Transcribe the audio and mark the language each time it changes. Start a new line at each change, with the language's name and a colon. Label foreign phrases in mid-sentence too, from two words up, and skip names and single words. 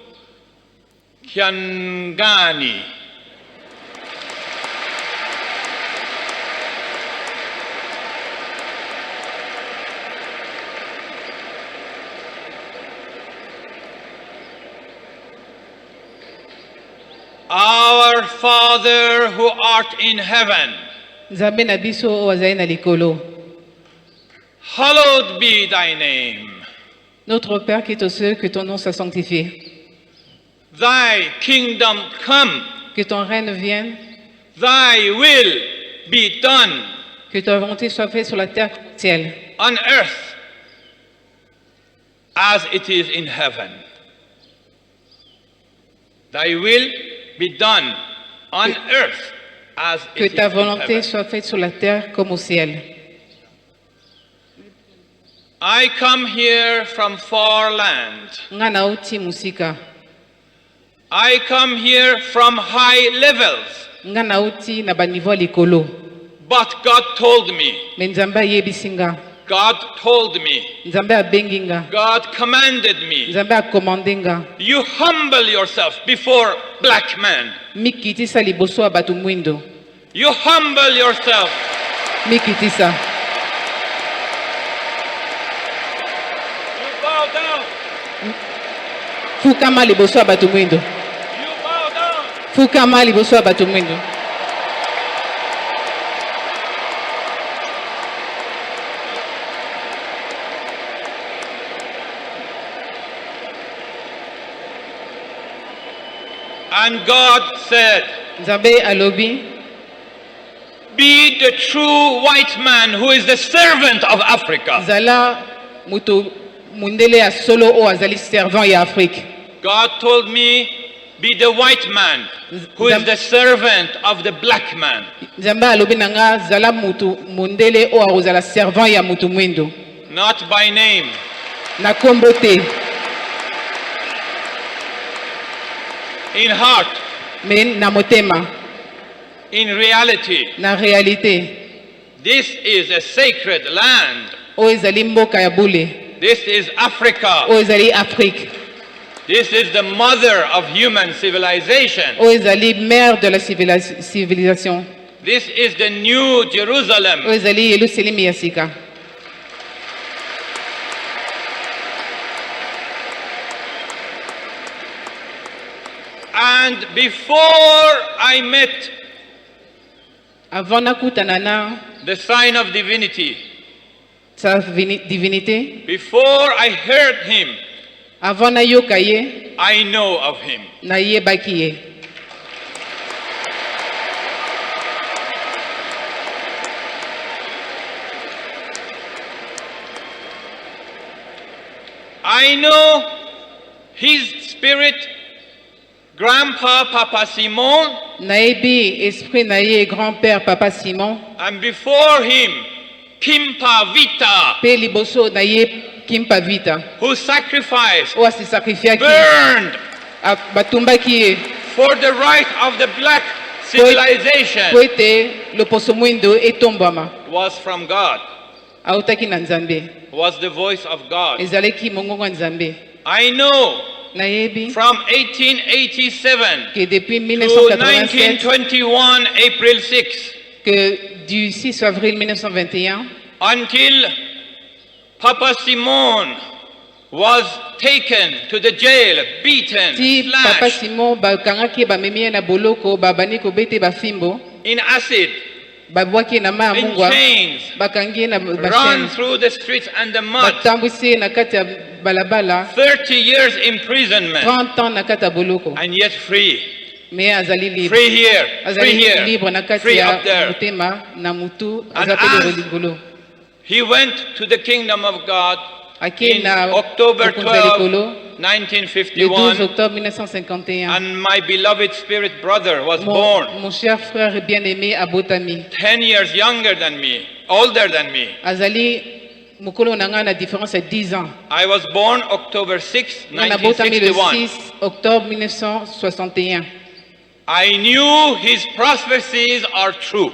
Swahili: Kiangani,
English: Our Father who art in heaven, hallowed be thy name.
French: Notre Père qui est aux cieux, que ton nom soit sanctifié.
English: Thy kingdom come.
French: Que ton règne vienne.
English: Thy will be done.
French: Que ta volonté soit faite sur la terre comme au ciel.
English: On earth as it is in heaven. Thy will be done on earth as it is in heaven.
French: Que ta volonté soit faite sur la terre comme au ciel.
English: I come here from far land. I come here from high levels. But God told me, God told me,
Lingala: Nzambe abengi nga.
English: God commanded me,
Lingala: Nzambe akomande nga.
English: you humble yourself before black men.
Lingala: Mikitisa liboso ya bato mwindo.
English: You humble yourself.
Lingala: Mikitisa.
English: You bow down.
Lingala: Fukama liboso ya bato mwindo.
English: You bow down.
Lingala: Fukama liboso ya bato mwindo.
English: And God said,
Lingala: Nzambe alobi,
English: be the true white man who is the servant of Africa.
Lingala: zala muto mundele ya solo o azali servant ya Afrique.
English: God told me, be the white man who is the servant of the black man.
Lingala: Nzambe alobi nanga zala mutu mundele o azala servant ya mutu mwindo.
English: Not by name.
Lingala: Na kombo te.
English: In heart.
Lingala: Mais na motema.
English: In reality.
Lingala: Na réalité.
English: This is a sacred land.
Lingala: O ezali mboka ya bule.
English: This is Africa.
Lingala: O ezali Afrique.
English: This is the mother of human civilization.
Lingala: O ezali
French: mère de la civilisation.
English: This is the new Jerusalem.
Lingala: O ezali Yerusalemu ya sika.
English: And before I met
Lingala: avant nakutana na
English: the sign of divinity,
French: sa divinité,
English: before I heard him,
Lingala: avant nayoka ye,
English: I know of him.
Lingala: nayebaki ye.
English: I know his spirit, Grandpa Papa Simon,
Lingala: Naebi esprit naye grand-père Papa Simon,
English: and before him, Kimpa Vita,
Lingala: pe liboso naye Kimpa Vita,
English: who sacrificed,
Lingala: o asi sacrifiaki,
English: burned
Lingala: batumbaki ye,
English: for the right of the black civilization,
Lingala: po ete loposo mwindo etombama,
English: was from God,
Lingala: autaki na Nzambe,
English: was the voice of God.
Lingala: ezalaki mongongo ya Nzambe.
English: I know
Lingala: Nayebi
English: from 1887
French: que depuis
English: to 1987, 1921, April 6,
French: que du 6 avril 1921
English: until Papa Simon was taken to the jail, beaten,
Lingala: ti Papa
English: slashed,
Lingala: Simon bakangaki bamemi ye na boloko babani kobete bafimbo
English: in acid,
Lingala: babwaki ye na mai ya
English: in
Lingala: mungwa
English: chains,
Lingala: bakangi ye na
English: run
Lingala: bashene
English: through the streets and the mud,
Lingala: batambwisi ye na kati ya balabala
English: 30 years imprisonment,
Lingala: 30 ans na kati ya boloko
English: and yet free.
Lingala: me azali libre
English: Free here, free
Lingala: azali
English: here,
Lingala: libre na kati
English: free
Lingala: ya
English: up there.
Lingala: motema na mutu
English: And
Lingala: aza pe
English: as
Lingala: likolo
English: he went to the kingdom of God
Lingala: ake
English: in
Lingala: na
English: October
Lingala: bokonzi ya
English: 12,
Lingala: likolo le 12
English: 1951,
French: octobre 1951
English: and my beloved spirit brother was born,
French: mon cher frère bien-aimé abotami
English: 10 years younger than me, older than me.
Lingala: azali mokolo na ngai na différence ya 10 ans.
English: I was born October 6,
Lingala: Nga nabotami le
English: 1961.
French: 6 octobre 1961.
English: I knew his prophecies are true.